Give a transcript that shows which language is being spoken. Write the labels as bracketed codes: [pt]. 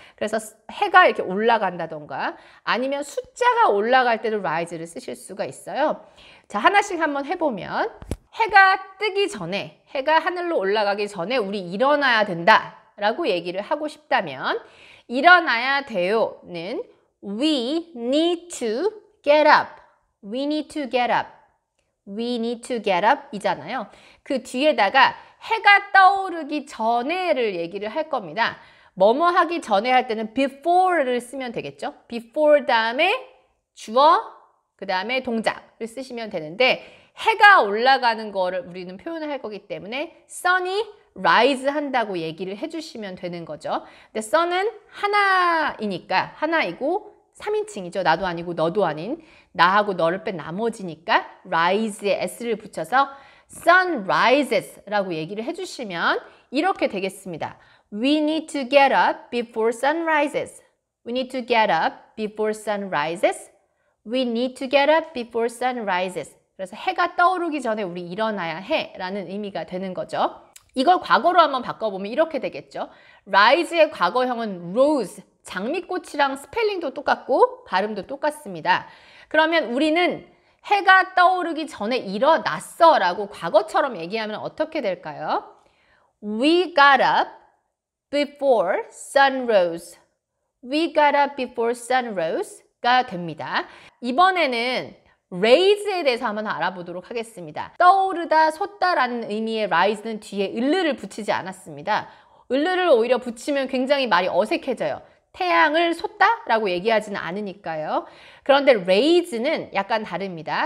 [ko] 그래서 해가 이렇게 올라간다던가 아니면 숫자가 올라갈 때도 rise를 쓰실 수가 있어요. 자, 하나씩 한번 해보면 해가 뜨기 전에, 해가 하늘로 올라가기 전에 우리 일어나야 된다 라고 얘기를 하고 싶다면 일어나야 돼요는 [en] we need to get up. We need to get up. We need to get up [ko] 이잖아요. 그 뒤에다가 해가 떠오르기 전에를 얘기를 할 겁니다. 뭐뭐 하기 전에 할 때는 before를 쓰면 되겠죠. before 다음에 주어, 그 다음에 동작을 쓰시면 되는데 해가 올라가는 거를 우리는 표현을 할 거기 때문에 sun이 rise 한다고 얘기를 해주시면 되는 거죠. 근데 sun은 하나이니까, 하나이고 3인칭이죠. 나도 아니고 너도 아닌 나하고 너를 뺀 나머지니까 rise에 s를 붙여서 [en] sun rises [ko] 라고 얘기를 해주시면 이렇게 되겠습니다. [en] We need to get up before sun rises. We need to get up before sun rises. We need to get up before sun rises. [ko] 그래서 해가 떠오르기 전에 우리 일어나야 해 라는 의미가 되는 거죠. 이걸 과거로 한번 바꿔보면 이렇게 되겠죠. rise의 과거형은 rose, 장미꽃이랑 스펠링도 똑같고 발음도 똑같습니다. 그러면 우리는 해가 떠오르기 전에 일어났어 라고 과거처럼 얘기하면 어떻게 될까요? [en] We got up before sun rose. We got up before sun rose [ko] 가 됩니다. 이번에는 raise에 대해서 한번 알아보도록 하겠습니다. 떠오르다, 솟다라는 의미의 rise는 뒤에 을르를 붙이지 않았습니다. 을르를 오히려 붙이면 굉장히 말이 어색해져요. 태양을 솟다? 라고 얘기하지는 않으니까요. 그런데 raise는 약간 다릅니다.